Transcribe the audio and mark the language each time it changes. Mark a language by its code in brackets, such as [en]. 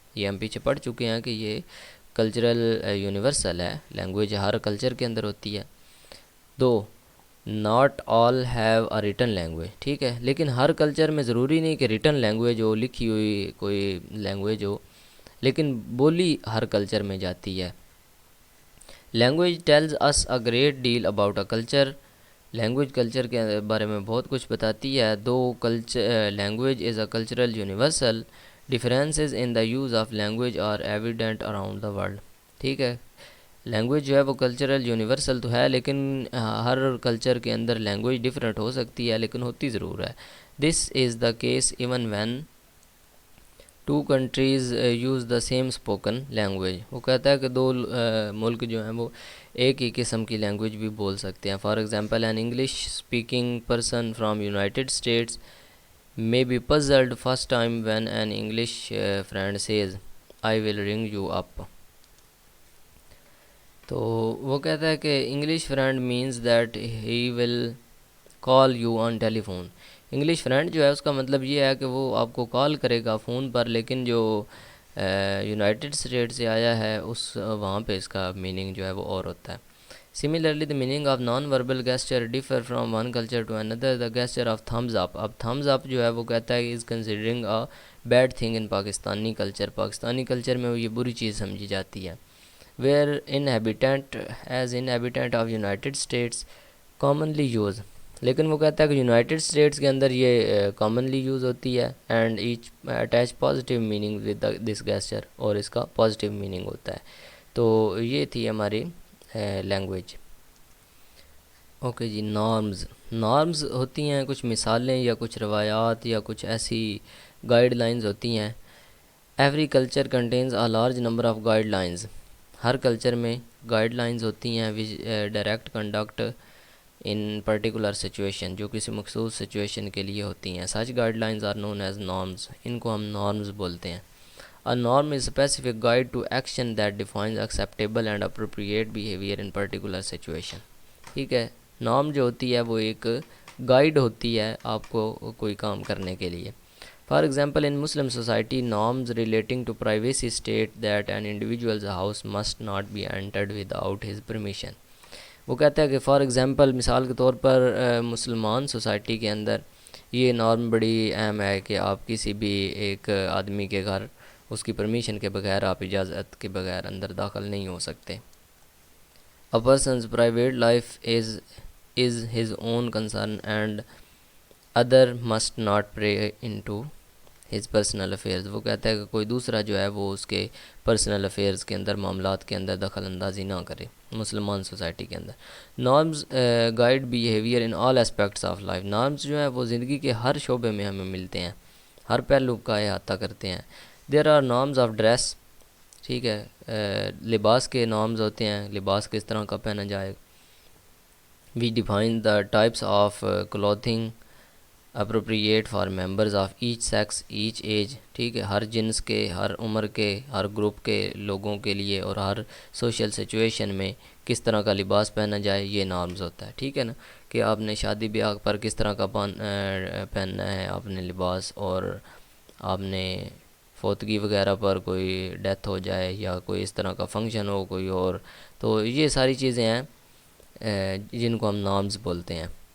[ur] یہ ہم پیچھے پڑھ چکے ہیں کہ یہ کلچرل یونیورسل ہے. لینگویج ہر کلچر کے اندر ہوتی ہے. [en] Though, not all have a written language. [ur] ٹھیک ہے، لیکن ہر کلچر میں ضروری نہیں کہ ریٹن لینگویج ہو، لکھی ہوئی کوئی لینگویج ہو، لیکن بولی ہر کلچر میں جاتی ہے. [en] Language tells us a great deal about a culture. [ur] Language culture کے بارے میں بہت کچھ بتاتی ہے. [en] Though language is a cultural universal. Differences in the use of language are evident around the world. [ur] ٹھیک ہے، لینگویج جو ہے وہ کلچرل یونیورسل تو ہے، لیکن ہر کلچر کے اندر لینگویج ڈفرینٹ ہو سکتی ہے، لیکن ہوتی ضرور ہے. [en] This is the case even when two countries use the same spoken language. [ur] وہ کہتا ہے کہ دو ملک جو ہیں وہ ایک ہی قسم کی لینگویج بھی بول سکتے ہیں. [en] For example an English speaking person from United States may be puzzled first time when an English friend says I will ring you up. [ur] تو وہ کہتا ہے کہ [en] English friend means that he will call you on telephone. [ur] English friend جو ہے اس کا مطلب یہ ہے کہ وہ آپ کو کال کرے گا فون پر، لیکن جو یونائٹڈ اسٹیٹ سے آیا ہے وہاں پہ اس کا میننگ جو ہے وہ اور ہوتا ہے. [en] Similarly the meaning of non-verbal gesture differ from one culture to another. The gesture of thumbs up. اب thumbs up [ur] جو ہے وہ کہتا ہے [en] is considering a bad thing in Pakistani culture. [ur] Pakistani culture میں یہ بری چیز سمجھی جاتی ہے. [en] where inhabitant of United States commonly use. [ur] لیکن وہ کہتا ہے کہ یونائٹڈ اسٹیٹس کے اندر یہ کامنلی یوز ہوتی ہے [en] and each attach positive meaning with this gesture, [ur] اور اس کا پازیٹیو میننگ ہوتا ہے. تو یہ تھی ہماری لینگویج. اوکے جی، نارمز ہوتی ہیں کچھ مثالیں یا کچھ روایات یا کچھ ایسی گائیڈ لائنز ہوتی ہیں. [en] Every culture contains a large number of guidelines. [ur] Hare culture میں گائیڈ لائنز ہوتی ہیں [en] which direct conduct in particular situation, [ur] جو کسی مخصوص سچویشن کے لیے ہوتی ہیں. [en] Such guidelines are known as norms. [ur] ان کو ہم نارمز بولتے ہیں. [en] A norm is a specific guide to action that defines acceptable and appropriate behavior in particular situation. [ur] ٹھیک ہے، نارم جو ہوتی ہے وہ ایک گائیڈ ہوتی ہے آپ کو کوئی کام کرنے کے لیے. [en] For example in Muslim society norms relating to privacy state that an individuals house must not be entered without his permission. [ur] وہ کہتا ہے کہ فار ایگزامپل مثال کے طور پر مسلمان سوسائٹی کے اندر یہ نارم بڑی اہم ہے کہ آپ کسی بھی ایک آدمی کے گھر اس کی پرمیشن کے بغیر، آپ اجازت کے بغیر اندر داخل نہیں ہو سکتے. [en] A person's private life is his own concern and other must not pry into his personal affairs. [ur] وہ کہتا ہے کہ کوئی دوسرا جو ہے وہ اس کے پرسنل افیئرز کے اندر، معاملات کے اندر دخل اندازی نہ کرے مسلمان سوسائٹی کے اندر. [en] Norms guide behaviour in all aspects of life. [ur] Norms جو ہے وہ زندگی کے ہر شعبے میں ہمیں ملتے ہیں، ہر پہلو کا احاطہ کرتے ہیں. [en] There are norms of dress. [ur] ٹھیک ہے، لباس کے نارمز ہوتے ہیں، لباس کس طرح کا پہنا جائے. [en] We define the types of clothing appropriate for members of each sex each age. [ur] ٹھیک ہے، ہر جنس کے، ہر عمر کے، ہر گروپ کے لوگوں کے لیے اور ہر سوشل سچویشن میں کس طرح کا لباس پہنا جائے، یہ نارمز ہوتا ہے. ٹھیک ہے نا، کہ آپ نے شادی بیاہ پر کس طرح کا پہننا ہے آپ نے لباس، اور آپ نے فوتگی وغیرہ پر کوئی ڈیتھ ہو جائے یا کوئی اس طرح کا فنکشن ہو کوئی اور، تو یہ ساری چیزیں ہیں جن کو ہم نارمز بولتے ہیں.